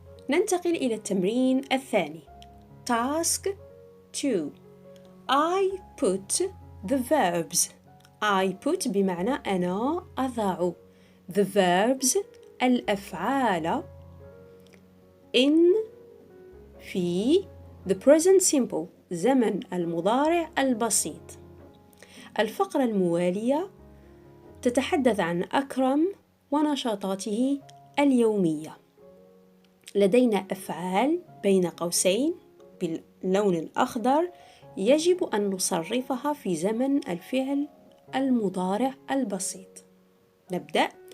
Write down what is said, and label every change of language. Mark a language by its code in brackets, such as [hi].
[ar] ننتقل إلى التمرين الثاني. [en] Task 2 I put the verbs. I put [ar] بمعنى أنا أضع. [en] The verbs [ar] الأفعال [en] in [ar] في [en] the present simple [ar] زمن المضارع البسيط. الفقرة الموالية تتحدث عن أكرم ونشاطاته اليومية. لدينا أفعال بين قوسين باللون الأخضر يجب أن نصرفها في زمن الفعل المضارع البسيط. نبدأ.